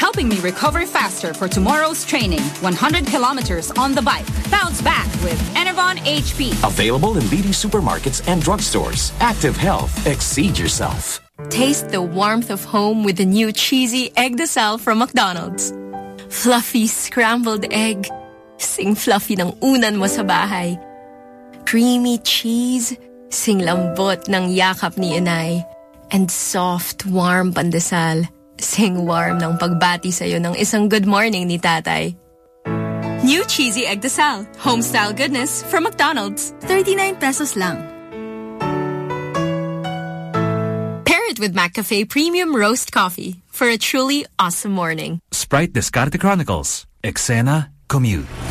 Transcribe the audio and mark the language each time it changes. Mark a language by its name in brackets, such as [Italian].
[English] Helping me recover faster for tomorrow's training. 100 kilometers on the bike. Bounce back with Enervon HP. Available in leading supermarkets and drugstores. Active health. Exceed yourself. Taste the warmth of home with the new cheesy egg de sal from McDonald's. Fluffy scrambled egg. [Filipino] Sing fluffy ng unan mo sa bahay. [English] Creamy cheese. [Filipino] Sing lambot ng yakap ni inay. [English] And soft, warm pandesal. [Filipino] Sing warm ng pagbati sa'yo ng isang [English] good morning [Filipino] ni tatay. [English] New cheesy egg de sal. Homestyle goodness from McDonald's. [Filipino] 39 pesos lang. [English] With McCafe Premium Roast Coffee for a truly awesome morning. Sprite Descarte Chronicles. Eksena, commute.